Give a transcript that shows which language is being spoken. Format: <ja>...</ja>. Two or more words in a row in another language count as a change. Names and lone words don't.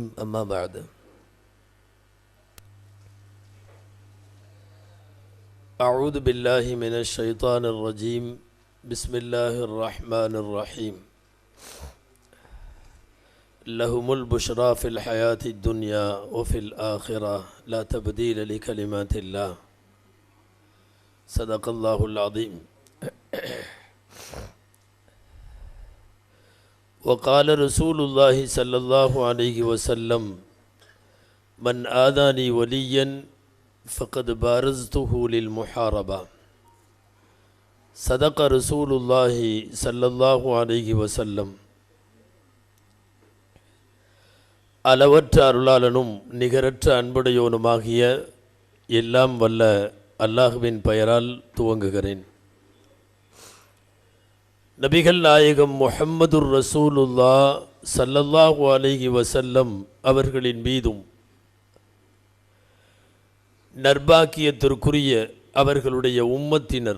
<ar>أما بعد. أعوذ بالله من الشيطان الرجيم. بسم الله الرحمن الرحيم. لهم البشرى في الحياة الدنيا وفي الآخرة لا تبديل لكلمات الله. صدق الله العظيم. وقال رسول الله صلى الله عليه وسلم من آذاني وليا فقد بارزته للمحاربة. صدق رسول الله صلى الله عليه وسلم.</ar> <ta>அளவற்ற அருளாளனும் நிகரற்ற அன்புடையோனுமாகிய எல்லாம் வல்ல அல்லாஹுவின் பெயரால் துவங்குகிறேன். நபிகள் நாயகம்</ta> <ar>محمد رسول الله صلى الله عليه وسلم</ar> <ta>அவர்களின் மீதும் நற்பாக்கியத்திற்குரிய அவர்களுடைய உம்மத்தினர்</ta>